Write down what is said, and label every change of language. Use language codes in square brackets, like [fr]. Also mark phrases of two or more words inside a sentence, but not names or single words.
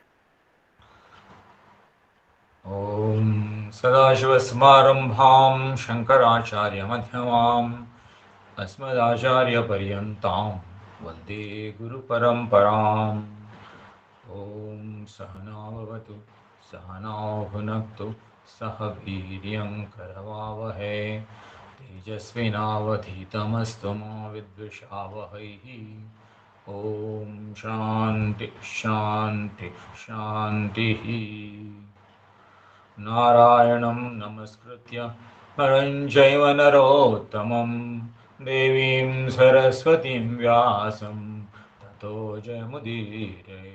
[sa] ಓಂ ಸದಾಶಿವಸಮಾರಂಭಾಂ ಶಂಕರಾಚಾರ್ಯ ಮಧ್ಯಮಾಂ ಅಸ್ಮದಾಚಾರ್ಯ ಪರ್ಯಂತಾಂ ವಂದೇ ಗುರು ಪರಂಪರಾಂ. ಓಂ ಸಹನಾವವತು ಸಹನೌ ಭುನಕ್ತು ಸಹ ವೀರ್ಯಂ ಕರವಾವಹೈ ತೇಜಸ್ವಿನಾವಧೀತಮಸ್ತು ಮಾ ವಿದ್ವಿಷಾವಹೈ. ಓಂ ಶಾಂತಿ ಶಾಂತಿ ಶಾಂತಿ. ನಾರಾಯಣಂ ನಮಸ್ಕೃತ್ಯ ನರಂ ಚೈವ ನರೋತ್ತಮಂ ದೇವೀಂ ಸರಸ್ವತಿಂ ವ್ಯಾಸಂ ತತೋ ಜಯಮುದೀರಯೇ.